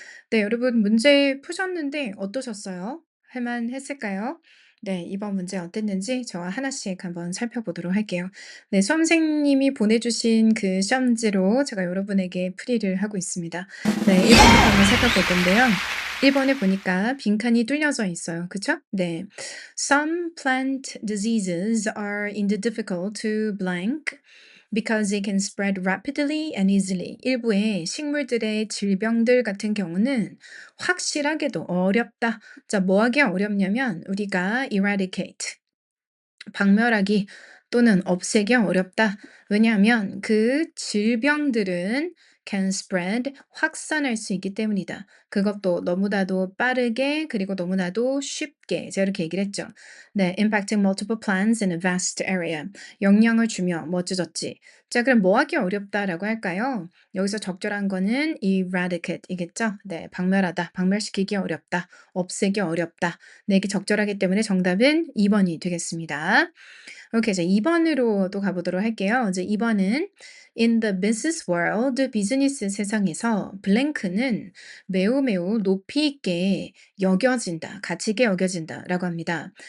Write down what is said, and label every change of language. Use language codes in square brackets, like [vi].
[ko] 네, 여러분 문제 푸셨는데 어떠셨어요? 할만했을까요? 네, 이번 문제 어땠는지 저와 하나씩 한번 살펴보도록 할게요. 네, 수험생님이 보내주신 그 시험지로 제가 여러분에게 풀이를 하고 있습니다. 네, 1번부터 한번 살펴볼 건데요. 1번에 보니까 빈칸이 뚫려져 있어요. 그쵸? 네. [en] Some plant diseases are indeed difficult to blank because they can spread rapidly and easily. [ko] 일부의 식물들의 질병들 같은 경우는 확실하게도 어렵다. 자, 뭐 하기 어렵냐면 우리가 eradicate, 박멸하기 또는 없애기 어렵다. 왜냐하면 그 질병들은 [en] can spread, [ko] 확산할 수 있기 때문이다. 그것도 너무나도 빠르게 그리고 너무나도 쉽게 제가 이렇게 얘기를 했죠. [en] 네, impacting multiple plants in a vast area. [ko] 영향을 주며 뭐 어쩌저찌. 자, 그럼 뭐 하기 어렵다라고 할까요? 여기서 적절한 거는 eradicate이겠죠? 네, 박멸하다, 박멸시키기 어렵다, 없애기 어렵다. 네, 이게 적절하기 때문에 정답은 2번이 되겠습니다. 오케이, 이제 2번으로 또 가보도록 할게요. 이제 2번은 [en] In the business world, [ko] 비즈니스 세상에서 블랭크는 매우 매우 높이 있게 여겨진다, 가치 있게 여겨진다라고 합니다.